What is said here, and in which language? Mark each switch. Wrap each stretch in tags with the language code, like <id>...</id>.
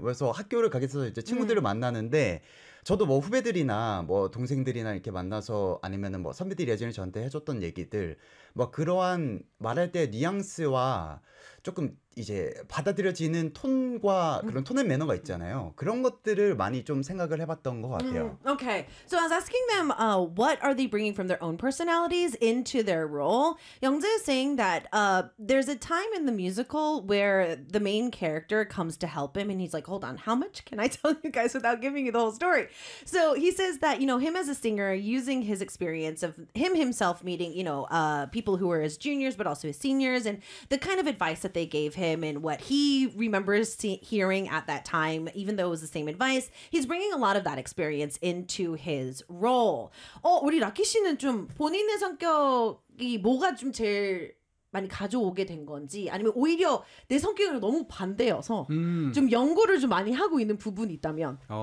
<ko>그래서 학교를 가게 돼서 이제 친구들을 만나는데 저도 뭐 후배들이나 뭐 동생들이나 이렇게 만나서 아니면은 뭐 선배들이 예전에 저한테 해줬던 얘기들 뭐 그러한 말할 때 뉘앙스와 조금 이제 받아들여지는 톤과 그런 톤의 매너가 있잖아요. 그런 것들을 많이 좀 생각을 해봤던 것 같아요.</ko> <en>Okay, so I was asking them what are they bringing from their own personalities into their role. Youngjae is saying that there's a time in the musical where the main character comes to help him and he's like, hold on, how much can I tell you guys without giving you the whole story? So he says that, you know, him as a singer using his experience of him himself meeting, you know, people who were his juniors but also his seniors and the kind of advice that they gave him and what he remembers hearing at that time, even though it was the same advice, he's bringing a lot of that experience into his role.</en> <ko>우리 라키 씨는 좀 본인의 성격이 뭐가 좀 제일 많이 가져오게 된 건지 아니면 오히려 내 성격이 너무 반대여서 좀 연구를 좀 많이 하고 있는 부분이 있다면</ko>